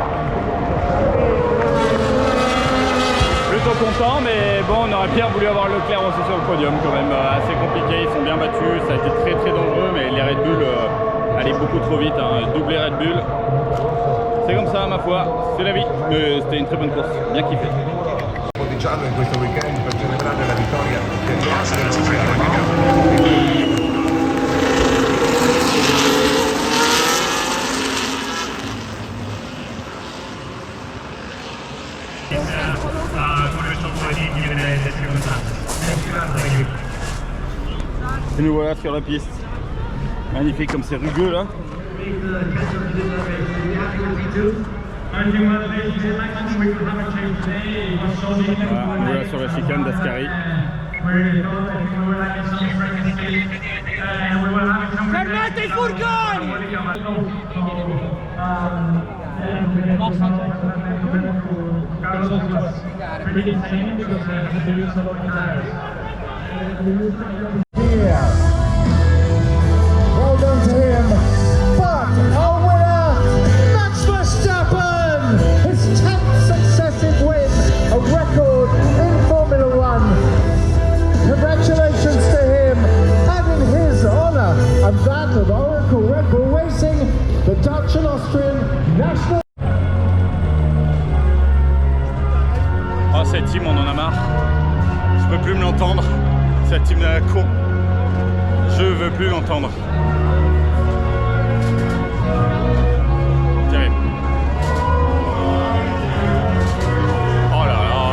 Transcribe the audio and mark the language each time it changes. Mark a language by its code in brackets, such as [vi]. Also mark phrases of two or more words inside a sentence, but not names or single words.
[fr] Plutôt content, mais bon, on aurait bien voulu avoir Leclerc aussi sur le podium quand même. Assez compliqué, ils sont bien battus, ça a été très très dangereux, mais les Red Bull allaient beaucoup trop vite, hein. Doublé Red Bull. C'est comme ça, ma foi, c'est la vie. C'était une très bonne course, bien kiffé. [it] Di giallo in questo weekend per celebrare la vittoria del [fr] Et nous voilà sur la piste. Magnifique comme c'est rugueux là. Voilà, nous voilà sur la chicane d'Ascari. [it] Fermate i furgoni! [en] Well done to him. But our winner, Max Verstappen, his 10th successive win, a record in Formula One. Congratulations to him, and in his honour and that of Oracle Red Bull Racing, the Dutch and Austrian national. [fr] Oh, cette team, on en a marre. Je peux plus me l'entendre. Cette team de la con. Je veux plus l'entendre. Terrible. Oh là là.